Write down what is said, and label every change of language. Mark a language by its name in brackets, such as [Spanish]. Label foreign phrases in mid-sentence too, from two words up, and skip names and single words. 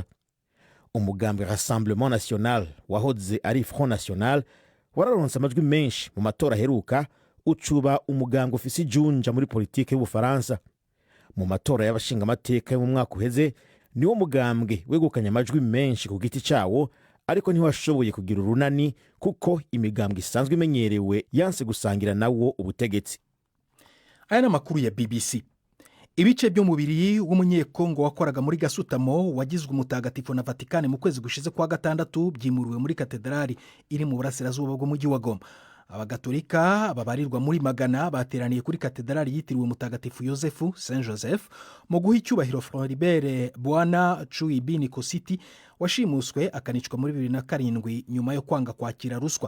[Rundi] Umugambwe Rassemblement National wahoze ari Front National wararonse amajwi menshi mu matora aheruka, ucuba umugambwe ufise ijunja muri politike y'Ubufaransa. Mu matora y'abashinga amateka yo mu mwaka uheze niwo mugambwe wegukanye amajwi menshi ku giti cawo, ariko ntiwashoboye kugira urunani kuko imigambwe isanzwe imenyerewe yanse gusangira nawo ubutegetsi. Aya n'amakuru ya BBC. [Kinyarwanda] Ibice by'umubiri w'umunyekongo wakoraga muri Gasutamo wagizwe umutagatifu na Vatikani mu kwezi gushize kwa gatandatu byimuriwe muri katedrali iri mu burasirazuba bw'umujyi wa Goma. Abagatolika babarirwa muri magana bateraniye kuri katedrali yitiriwe mutagatifu Yosefu Saint Joseph mu guha icyubahiro Floribert Bwana Chuibini Kositi washimuswe akanicwa muri 2007 nyuma yo kwanga kwakira ruswa.